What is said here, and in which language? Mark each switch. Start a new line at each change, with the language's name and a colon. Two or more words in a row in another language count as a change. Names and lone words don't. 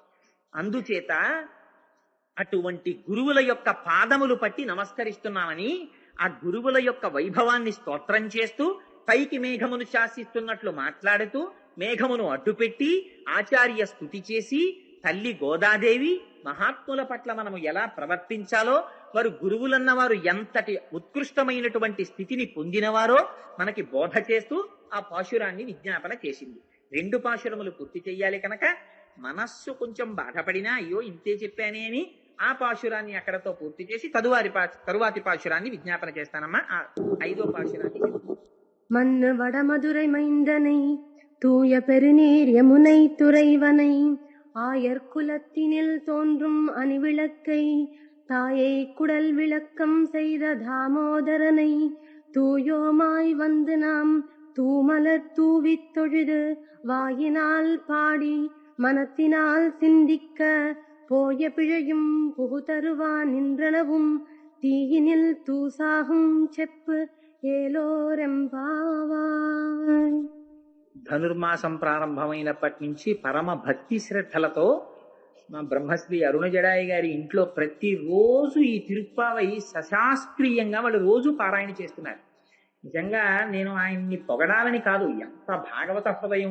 Telugu: అందుచేత అటువంటి గురువుల యొక్క పాదములు పట్టి నమస్కరిస్తున్నామని ఆ గురువుల యొక్క వైభవాన్ని స్తోత్రం చేస్తూ, పైకి మేఘమును శాసిస్తున్నట్లు మాట్లాడుతూ, మేఘమును అడ్డుపెట్టి ఆచార్య స్తుతి చేసి, తల్లి గోదాదేవి మహాత్ముల పట్ల మనము ఎలా ప్రవర్తించాలో, వారు గురువులన్న వారు ఎంతటి ఉత్కృష్టమైనటువంటి స్థితిని పొందినవారో మనకి బోధ చేస్తూ ఆ పాశురాన్ని విజ్ఞాపన చేసింది. 2 పాశురములు పూర్తి చెయ్యాలి కనుక మనస్సు కొంచెం బాధపడినా, అయ్యో ఇంతే చెప్పానే అని ఆ పాశురాన్ని అక్కడతో పూర్తి చేసి తరువాతి పాశురాన్ని విజ్ఞాపన చేస్తానమ్మా. ఆ 5వ పాశురాన్ని
Tamil: மன்னு வடமதுரை மைந்தனை தூய பெருநீர் யமுனை துறைவனை ஆயர் குலத்தினில் தோன்றும் அணிவிளக்கை தாயை குடல் விளக்கம் செய்த தாமோதரனை தூயோமாய் வந்து நாம் தூமலர் தூவித் தொழுது வாயினால் பாடி மனத்தினால் சிந்திக்க போய பிழையும் புகுதருவான் நின்றனவும் தீயினில் தூசாகும் செப்பு ఏలోరెంబావాయ్.
Telugu: ధనుర్మాసం ప్రారంభమైనప్పటి నుంచి పరమ భక్తి శ్రద్ధలతో మా బ్రహ్మశ్రీ అరుణజడాయి గారి ఇంట్లో ప్రతిరోజు ఈ తిరుప్పావై సశాస్త్రీయంగా వాళ్ళు రోజు పారాయణ చేస్తున్నారు. నిజంగా నేను ఆయన్ని పొగడాలని కాదు, ఎంత భాగవత హృదయం.